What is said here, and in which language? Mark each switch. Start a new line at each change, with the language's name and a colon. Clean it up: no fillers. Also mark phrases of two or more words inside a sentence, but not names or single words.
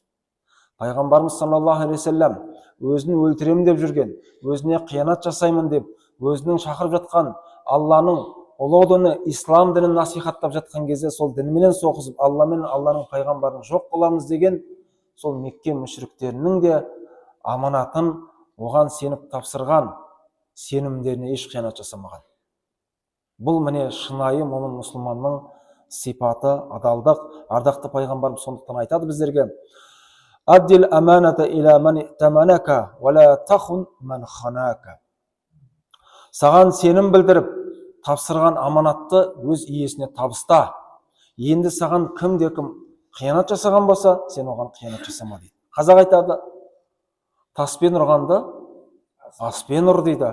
Kazakh: Пайғамбарымыз
Arabic: صلى الله عليه وسلم
Kazakh: өзін өлтіремін деп жүрген, өзіне қиянат жасаймын деп, өзінің шақырып жатқан Алланың ұлы діні, ислам дінін насихаттап жатқан кезде, сол дінменен соғысып, Алла мен Алланың пайғамбарын жоқ қыламыз деген, сол Мекке мүшриктерінің де аманатын оған сеніп тапсырған, сенімдеріне еш қиянат жасамаған. Бұл міне шынайы момын мұсылманның сипаты, адалдық. Ардақты пайғамбарымыз сондықтан айтады біздерге:
Arabic: «أد الأمانة إلى من ائتمنك ولا تخن من خانك».
Kazakh: Саған сенім білдіріп тапсырған аманатты өз иесіне табыста. Енді саған кімде-кім қиянат жасаған болса, сен оған қиянат жасама дейді. Қазақ айтады, таспен ұрғанды аспен ұр дейді.